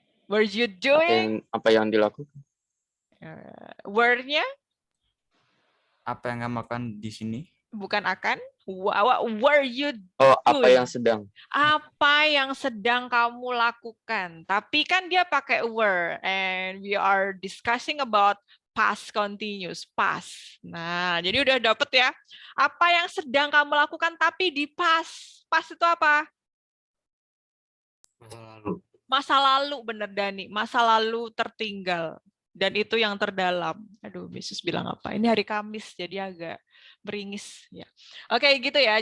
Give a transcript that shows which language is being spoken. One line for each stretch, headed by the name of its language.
English: Were you doing?
Indonesian: Apa yang dilakukan? Were-nya? Apa yang kamu lakukan di sini? Bukan akan.
English: What were you doing?
Indonesian: Oh, apa yang sedang? Apa yang sedang kamu lakukan? Tapi kan dia pakai
English: were, and we are discussing about past continuous, past.
Indonesian: Nah, jadi udah dapet ya. Apa yang sedang kamu lakukan tapi di past. Past itu apa? Masa lalu. Masa lalu, bener Dani. Masa lalu tertinggal. Dan itu yang terdalam. Aduh, Yesus bilang apa? Ini hari Kamis, jadi agak beringis. Ya. Oke, gitu ya.